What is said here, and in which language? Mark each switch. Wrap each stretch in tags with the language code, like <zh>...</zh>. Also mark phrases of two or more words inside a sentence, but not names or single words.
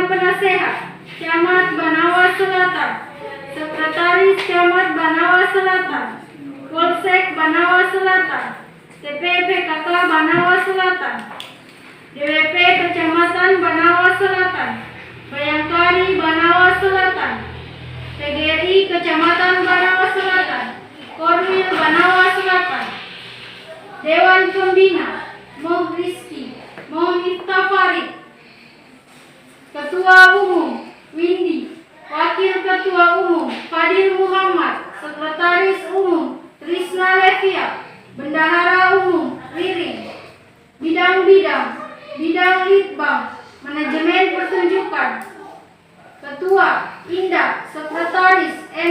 <id>Penasehat Camat Banawa Selatan, Sekretaris Camat Banawa Selatan, Polsek Banawa Selatan, TP PKK Banawa Selatan, DWP Kecamatan Banawa Selatan, Bayangkari Banawa Selatan, PGRI Kecamatan Banawa Selatan, Korwil Banawa Selatan, Dewan Pembina Moh Rizki, Moh Miftah Farid, Ketua Umum Windy, Wakil Ketua Umum Fadil Muhammad, Sekretaris Umum Trisna Levia, Bendahara Umum Riring, Bidang-bidang, Bidang Litbang, Manajemen Pertunjukan, Ketua Indah, Sekretaris M.</id>